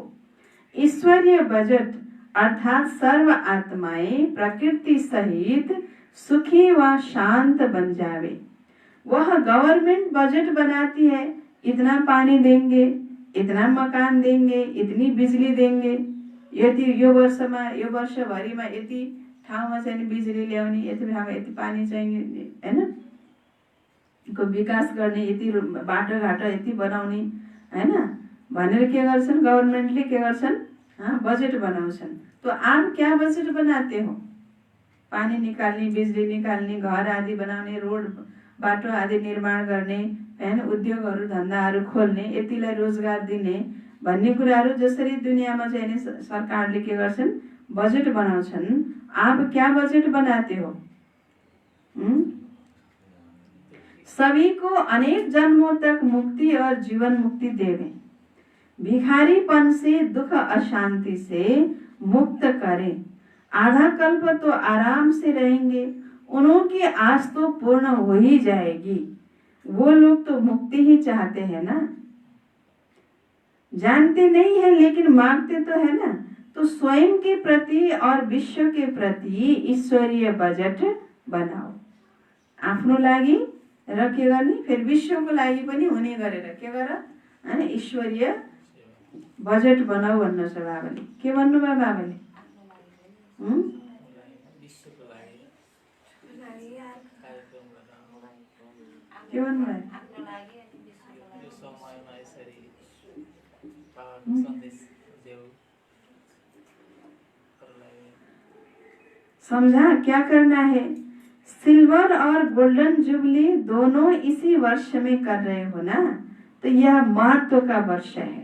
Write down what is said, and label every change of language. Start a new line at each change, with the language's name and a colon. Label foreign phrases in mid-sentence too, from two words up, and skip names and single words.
Hindi: ईश्वरीय बजट अर्थात सर्व आत्माएं प्रकृति सहित सुखी व शांत बन जावे। वह
English: government budget
Hindi: बनाती है, इतना पानी देंगे, इतना मकान देंगे, इतनी बिजली देंगे,
Nepali: यति यो वर्षमा यो वर्षभरिमा यति ठाउँमा चाहिँ बिजुली ल्याउने, यति ठाउँमा यति पानी चाहिने, हैन? को विकास गर्ने, यति बाटोघाटो यति बनाउने, हैन? भनेर के गर्छन्, गभर्नमेन्टले के गर्छन्, बजेट बनाउँछन्।
Hindi: तो आप क्या बजेट बनाते हो?
Nepali: पानी निकाल्ने, बिजुली निकाल्ने, घर आदि बनाउने, रोड बाटो आदि निर्माण गर्ने, हैन? उद्योगहरू धन्दाहरू खोल्ने, यतिलाई रोजगार दिने भन्ने कुराहरू जसरी दुनियाँमा चाहिँ सरकारले के गर्छन्, बजेट बनाउँछन्।
Hindi: आप क्या बजेट बनाते हो? सभी को अनेक जन्मों तक मुक्ति और जीवन मुक्ति देवे, भिखारीपन से, दुख अशांति से मुक्त करें। आधा कल्प तो आराम से रहेंगे, उनकी आस तो पूर्ण हो ही जाएगी। वो लोग तो मुक्ति ही चाहते हैं ना, जानते नहीं है लेकिन मांगते तो है ना। तो स्वयं के प्रति और विश्व के प्रति ईश्वरीय बजेट बनाओ।
Nepali: आफ्नो लागि र के गर्ने, फेरि विश्वको लागि पनि हुने गरेर के गर, हैन? ईश्वरीय बजेट बनाऊ भन्नु छ बाबाले। के भन्नुभयो बाबाले? के भन्नुभयो?
Hindi: समझा क्या करना है? सिल्वर और
English: golden jubilee
Hindi: दोनों इसी वर्ष में कर रहे हो ना, तो यह महत्व का वर्ष है।